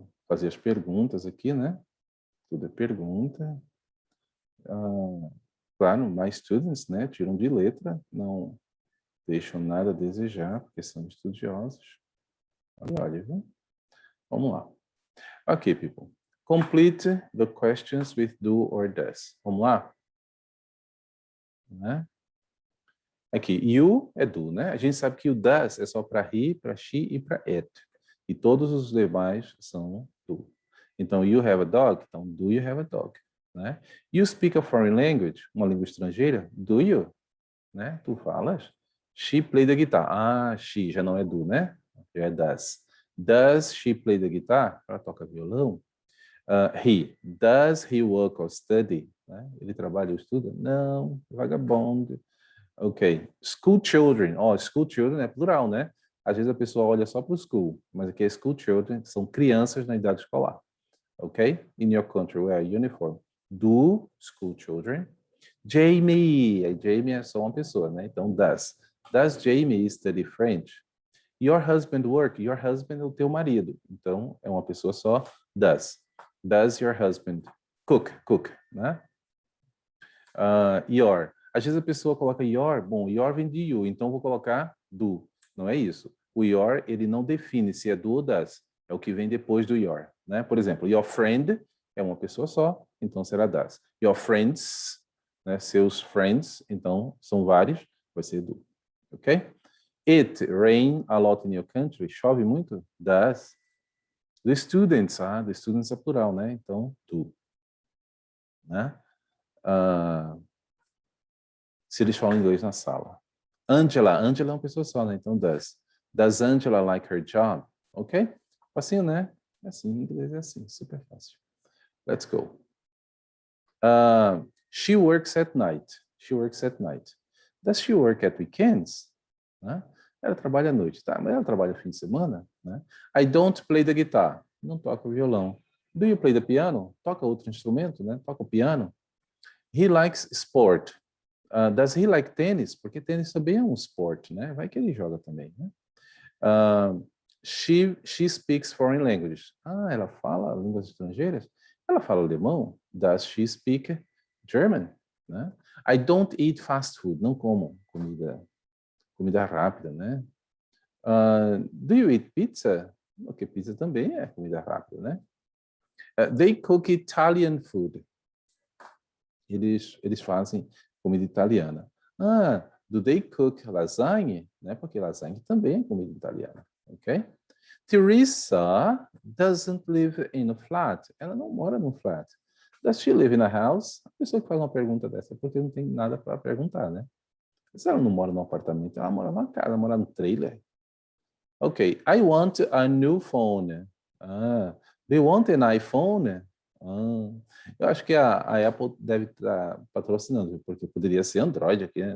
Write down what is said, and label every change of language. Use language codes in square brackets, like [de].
[pt] fazer as perguntas aqui, né? Tudo é pergunta. Claro, [en] my students, [pt] né? Tiram de letra, não deixam nada a desejar, porque são estudiosos. Olha, viu? Vamos lá. [en] Ok, people. Complete the questions with do or does. [pt] Vamos lá? Né? Aqui, you é do, né? A gente sabe que o does é só para he, para she e para it. E todos os demais são do. Então, [en] you have a dog? Então, do you have a dog? Né? You speak a foreign language? [pt] Uma língua estrangeira? [en] Do you? Né? [pt] Tu falas? [en] She play the guitar. [pt] Ah, she já não é do, né? Já é does. [en] Does she play the guitar? [pt] Ela toca violão. [en] He. Does he work or study? [pt] Né? Ele trabalha ou estuda? Não, vagabundo. Ok. [en] School children. [pt] Ó, school children é plural, né? Às vezes a pessoa olha só para o school, mas aqui é school children, são crianças na idade escolar. Ok? [en] In your country, wear uniform. Do school children. Jamie. [pt] Jamie é só uma pessoa, né? Então, does. [en] Does Jamie study French? Your husband work? [pt] Your husband é o teu marido. Então, é uma pessoa só. Does. [en] Does your husband cook? [pt] Cook, né? Your. Às vezes a pessoa coloca your, bom, your vem de you, então vou colocar do. Não é isso. O your, ele não define se é do ou does. É o que vem depois do your, né? Por exemplo, your friend é uma pessoa só, então será does. [en] Your friends, [pt] né? Seus friends, então são vários, vai ser do. Ok? [en] It rain a lot in your country? [pt] Chove muito? Does. [en] The students, the students [pt] é plural, né? Então, do. Né? Se eles falam inglês na sala. Angela é uma pessoa só, né? Então, does. [en] Does Angela like her job? [pt] Ok? Facinho, né? É assim, em inglês é assim, super fácil. [en] Let's go. She works at night. She works at night. Does she work at weekends? [pt] Né? Ela trabalha à noite, tá? Mas ela trabalha no fim de semana, né? [en] I don't play the guitar. [pt] Não toco violão. [en] Do you play the piano? [pt] Toca outro instrumento, né? Toca o piano. [en] He likes sport. Does he like tênis? [pt] Porque tênis também é um esporte, né? Vai que ele joga também, né? [en] She speaks foreign languages. [pt] Ela fala línguas estrangeiras? Ela fala alemão? [en] Does she speak German? [pt] Né? [en] I don't eat fast food. [pt] Não como comida rápida, né? [en] Do you eat pizza? [pt] Porque pizza também é comida rápida, né? [en] They cook Italian food. [pt] Eles fazem comida italiana. [en] Do they cook lasagne? [pt] Né? Porque lasagne também é comida italiana, ok? [en] Teresa doesn't live in a flat. [pt] Ela não mora num flat. [en] Does she live in a house? [pt] A pessoa que faz uma pergunta dessa é porque não tem nada para perguntar, né? Se ela não mora num apartamento, ela mora numa casa, ela mora num trailer. [en] Ok, I want a new phone. Do you want an iPhone? [pt] Eu acho que a Apple deve estar patrocinando, porque poderia ser Android aqui, né?